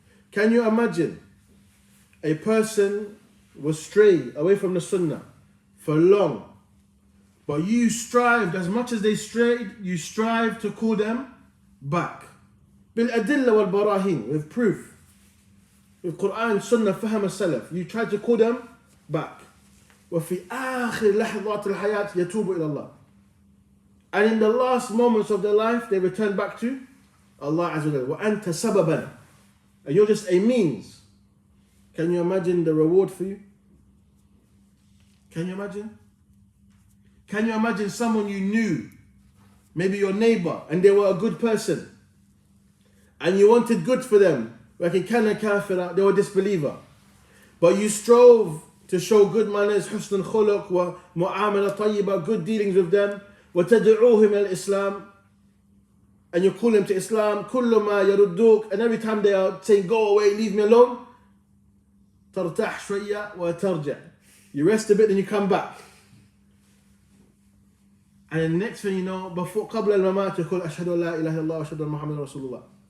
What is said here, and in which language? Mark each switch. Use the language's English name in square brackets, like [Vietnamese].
[English] Can you imagine a person was strayed away from the Sunnah for long, but you strived, as much as they strayed, you strive to call them back. [Arabic] بالأدلة والبراهين, [English] with proof, with Quran, Sunnah, [Arabic] فهم السلف. [English] You try to call them back. [Arabic] وفي آخر لحظات الحياة يتوب إلى الله. [English] And in the last moments of their life, they return back to Allah Azza wa Jalla. [Arabic] وَأَنْتَ سَبَبًا. [English] And you're just a means. Can you imagine the reward for you? Can you imagine? Can you imagine someone you knew, maybe your neighbor, and they were a good person, and you wanted good for them, like [Arabic] in kana kafira, [English] they were a disbeliever, but you strove to show good manners, [Arabic] husn khuluq wa mu'amala tayyiba, [English] good dealings with them, [Arabic] wa tad'uuhum al-Islam, [English] and you call them to Islam, [Arabic] kullu ma yarudduk, [English] and every time they are saying go away, leave me alone, [Arabic] tartah shwayya wa tarja, [English] you rest a bit and you come back. And the next thing you know, [Arabic] before قبل الممات يقول أشهد أن لا إله إلا الله وأشهد أن محمد رسول الله.